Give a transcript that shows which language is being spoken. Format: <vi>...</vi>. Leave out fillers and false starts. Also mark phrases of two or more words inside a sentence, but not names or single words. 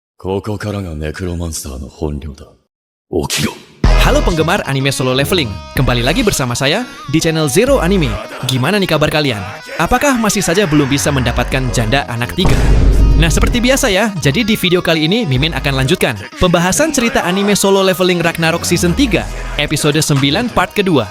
<ja>ここからがネクロマンサーの本領だ。起きろ。</ja> <id>Halo penggemar anime solo leveling, kembali lagi bersama saya di channel Zero Anime. Gimana nih kabar kalian? Apakah masih saja belum bisa mendapatkan janda anak 3? Nah seperti biasa ya, jadi di video kali ini Mimin akan lanjutkan pembahasan cerita anime solo leveling Ragnarok Season 3, episode 9 part kedua.</id>